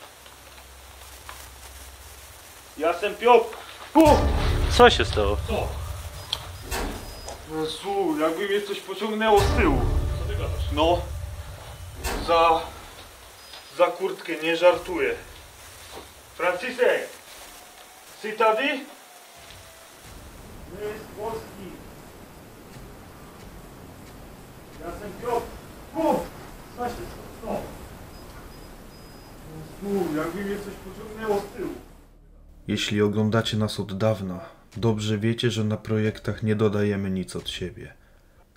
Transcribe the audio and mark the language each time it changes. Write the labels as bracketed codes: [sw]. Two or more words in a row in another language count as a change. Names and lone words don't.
[pl] Ja jestem Piotr. Co się stało? Co? Jezu, jakby mnie coś pociągnęło z tyłu. Co ty gadasz? No. Za kurtkę, nie żartuję. Franciszek! [cs] Si tady? [pl] My z Polski. Ja jestem Piotr. Co się stało? Jezu, jakby mnie coś pociągnęło z tyłu. Jeśli oglądacie nas od dawna, dobrze wiecie, że na projektach nie dodajemy nic od siebie.